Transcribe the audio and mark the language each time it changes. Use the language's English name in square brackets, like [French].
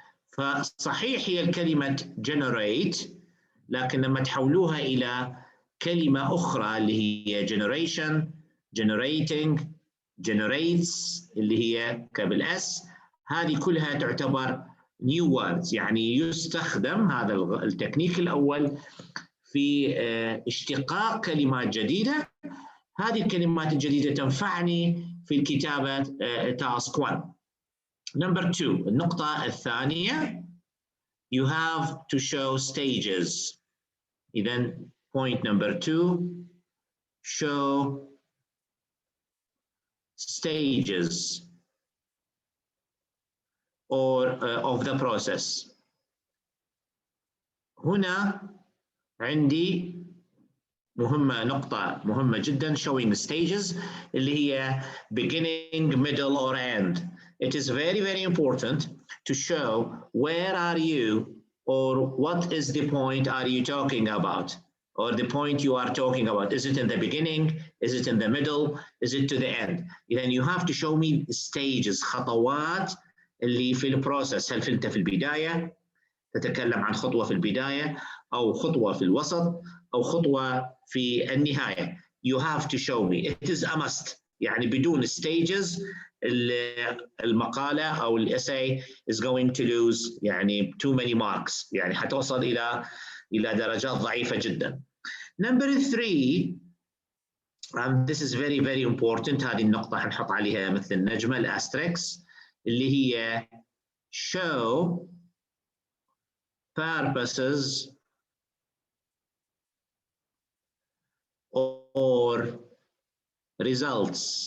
[Arabic] فصحيح هي الكلمة generate، لكن لما تحولوها إلى كلمة أخرى اللي هي generation، generating، generates اللي هي كبالاس، هذه كلها تعتبر [English] new words. [Arabic] يعني يستخدم هذا التكنيك الأول في اشتقاق كلمات جديدة. هذه الكلمات الجديدة تنفعني في الكتابة task 1. [English] Number 2 [Arabic] النقطة الثانية [English] you have to show stages. إذن point number 2 show stages or of the process. [Arabic] هنا عندي نقطة مهمة جدا showing stages اللي هي [English] beginning, middle or end. It is very important to show where are you or what is the point are you talking about or the point you are talking about. Is it in the beginning? Is it in the middle? Is it to the end? Then you have to show me stages، [Arabic] خطوات اللي في البروسيس. هل انت في البداية تتكلم عن خطوة في البداية أو خطوة في الوسط أو خطوة في النهاية. [English] You have to show me. It is a must. [Arabic] يعني بدون [English] stages [Arabic] المقالة أو [English] الessay is going to lose يعني too many marks. [Arabic] يعني حتوصل إلى درجات ضعيفة جدا. [English] Number 3, and this is very very important. [Arabic] هذه النقطة حنحط عليها مثل النجمة الأستريكس اللي هي [English] show purposes or results.